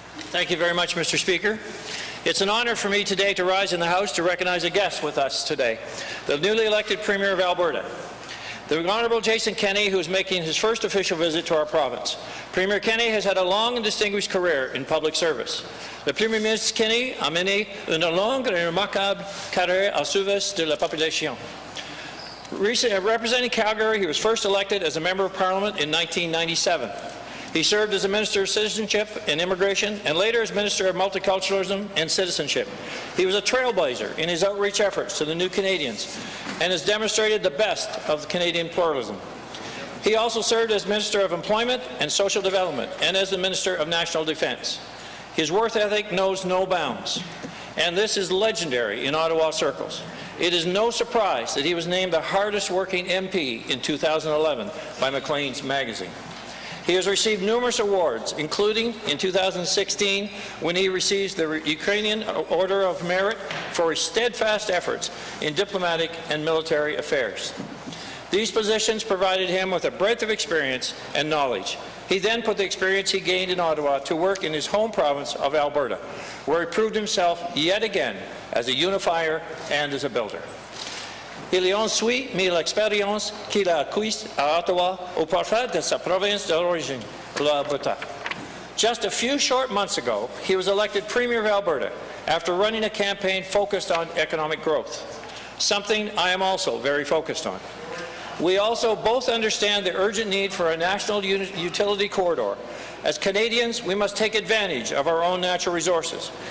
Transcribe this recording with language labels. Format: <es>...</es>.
<en>Thank you very much, Mr. Speaker. It's an honor for me today to rise in the House to recognize a guest with us today, the newly elected Premier of Alberta, the Honourable Jason Kenney, who is making his first official visit to our province. Premier Kenney has had a long and distinguished career in public service.</en> <fr>Le Premier ministre Kenney a mené une longue et remarquable carrière au service de la population.</fr> <en>Representing Calgary, he was first elected as a Member of Parliament in 1997. He served as a Minister of Citizenship and Immigration and later as Minister of Multiculturalism and Citizenship. He was a trailblazer in his outreach efforts to the new Canadians and has demonstrated the best of Canadian pluralism. He also served as Minister of Employment and Social Development and as the Minister of National Defence. His work ethic knows no bounds, and this is legendary in Ottawa circles. It is no surprise that he was named the hardest working MP in 2011 by Maclean's magazine. He has received numerous awards, including in 2016 when he received the Ukrainian Order of Merit for his steadfast efforts in diplomatic and military affairs. These positions provided him with a breadth of experience and knowledge. He then put the experience he gained in Ottawa to work in his home province of Alberta, where he proved himself yet again as a unifier and as a builder.</en> <fr>Il a ensuite mis l'expérience qu'il a acquise à Ottawa au profit de sa province d'origine, l'Alberta.</fr> <en>Just a few short months ago, he was elected Premier of Alberta after running a campaign focused on economic growth, something I am also very focused on. We also both understand the urgent need for a national utility corridor. As Canadians, we must take advantage of our own natural resources.</en>